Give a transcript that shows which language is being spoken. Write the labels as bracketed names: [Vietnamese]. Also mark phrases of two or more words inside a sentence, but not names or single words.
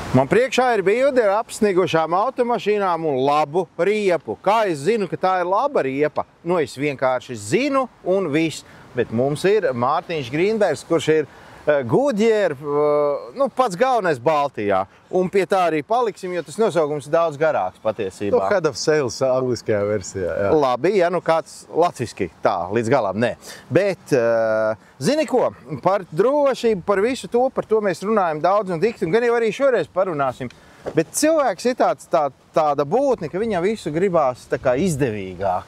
[Latvian] Man priekšā ir bilde ar apsnigušām automašīnām un labu riepu. Kā es zinu, ka tā ir laba riepa? Nu, es vienkārši zinu un viss. Bet mums ir Mārtiņš Grīnbergs, kurš ir Goodyear, nu, pats galvenais Baltijā. Un pie tā arī paliksim, jo tas nosaukums ir daudz garāks patiesībā. Nu, [English] head of sales [Latvian] angliskajā versijā, jā. Labi, ja nu kāds latviski tā, līdz galam, nē. Bet, zini ko, par drošību, par visu to, par to mēs runājam daudz un dikti, un gan jau arī šoreiz parunāsim. Bet cilvēks ir tāda būtne, ka viņam visu gribās tā kā izdevīgāk.